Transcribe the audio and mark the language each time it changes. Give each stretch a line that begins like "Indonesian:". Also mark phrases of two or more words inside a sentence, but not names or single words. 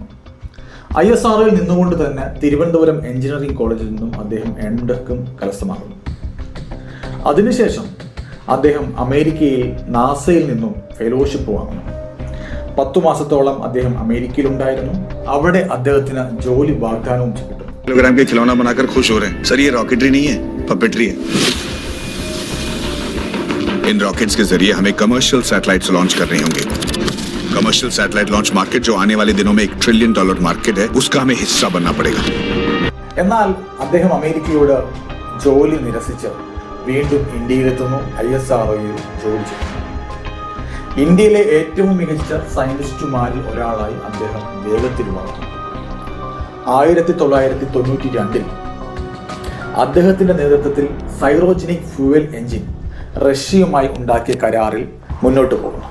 Malayalam: ISROയിൽ നിന്നുകൊണ്ട് തന്നെ തിരുവനന്തപുരം എഞ്ചിനീയറിംഗ് കോളേജിൽ നിന്നും അദ്ദേഹം MTech കരസ്ഥമാക്കുന്നു. അതിനുശേഷം അദ്ദേഹം അമേരിക്കയിൽ നാസയിൽ നിന്നും ഫെലോഷിപ്പ് വാങ്ങുന്നു. 10 മാസത്തോളം അദ്ദേഹം അമേരിക്കയിൽ ഉണ്ടായിരുന്നു. അവിടെ അദ്ദേഹത്തിന് ജോലി വാഗ്ദാനവും കിട്ടും.
Hindi: किलोग्राम के खिलौना बनाकर खुश हो रहे हैं सर. ये रॉकेटरी नहीं है, पपेटरी है. इन रॉकेट्स के जरिए हमें
English: commercial satellites launch
Hindi: करने होंगे.
English: commercial satellite launch market
Hindi: जो आने वाले दिनों में $1
English: trillion market
Hindi: है, उसका हमें हिस्सा बनना पड़ेगा.
Malayalam: എന്നാൽ അദ്ദേഹം അമേരിക്കയോട് ജോലി നിരസിച്ച് വീണ്ടും ഇന്ത്യയിലെത്തുന്നു. ISROയിൽ ജോലി ചെയ്യുന്നു. ഇന്ത്യയിലെ ഏറ്റവും മികച്ച സയന്റിസ്റ്റുമാരിൽ ഒരാളായി അദ്ദേഹം വേഗത്തിൽ വളർന്നു. 1992 അദ്ദേഹത്തിന്റെ നേതൃത്വത്തിൽ
English: cryogenic fuel engine
Malayalam: റഷ്യയുമായി ഉണ്ടാക്കിയ കരാറിൽ മുന്നോട്ട് പോകുന്നു.